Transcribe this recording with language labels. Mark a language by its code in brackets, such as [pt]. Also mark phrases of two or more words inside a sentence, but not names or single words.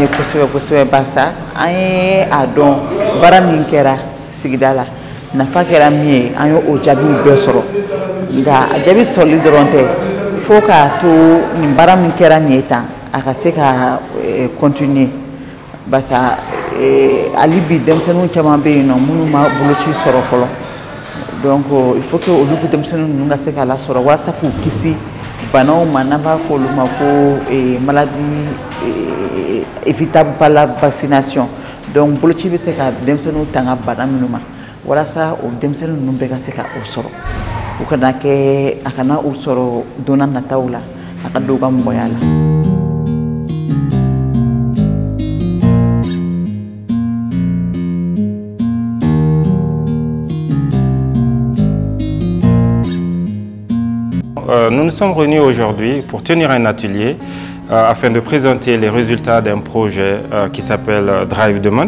[bm] kosɛbɛ kosɛbɛ barisa an ye a dɔn baara min kɛra sigida la nafa kɛra min ye an ye o jaabiw bɛɛ sɔrɔ nka a jaabi sɔrɔli dɔrɔn tɛ fo k'a to nin baara min kɛra nin ye tan a ka se ka continuer barisa hali bi denmisɛnninw caman bɛ yen nɔ minnu ma boloci sɔrɔ fɔlɔ [fr] donc il faut que [bm] olu denmisɛnninw ninnu ka se k'a lasɔrɔ walasa k'u kisi banaw ma n'an b'a fɔ olu ma ko [fr] maladie évitable par la vaccination [bm] donc boloci bɛ se ka denmisɛnninw tanga bana minnu ma walasa o denmisɛnnin ninnu bɛɛ ka se ka o sɔrɔ u kana kɛ a kana u sɔrɔ donna nataw la a ka don u ka mɔgɔya la. [fr] Nous nous sommes réunis aujourd'hui pour tenir un atelier afin de présenter les résultats d'un projet qui s'appelle Drive Demand.